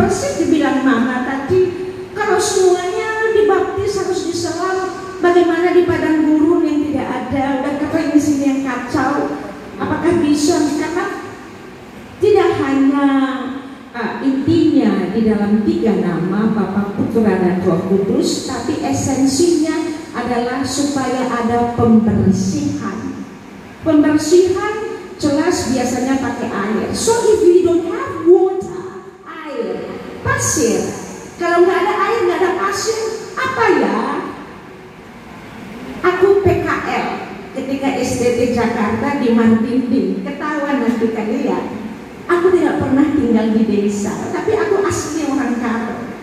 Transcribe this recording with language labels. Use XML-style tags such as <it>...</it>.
<id>Persis dibilang mama tadi, kalau semuanya dibaptis harus diselam, bagaimana di padang gurun yang tidak ada, udah kering di sini yang kacau, apakah bisa? Karena tidak hanya intinya di dalam 3 nama Bapa, Putra dan Roh Kudus, tapi esensinya adalah supaya ada pembersihan. Pembersihan jelas biasanya pakai air.</id> <en>So if we don't have water,</en> <id>air, pasir. Kalau nggak ada air, nggak ada pasir, apa ya? Aku PKL ketika SDT Jakarta di Mantinding, ketahuan nanti kalian. Aku tidak pernah tinggal di desa, tapi aku asli orang Karo.</id>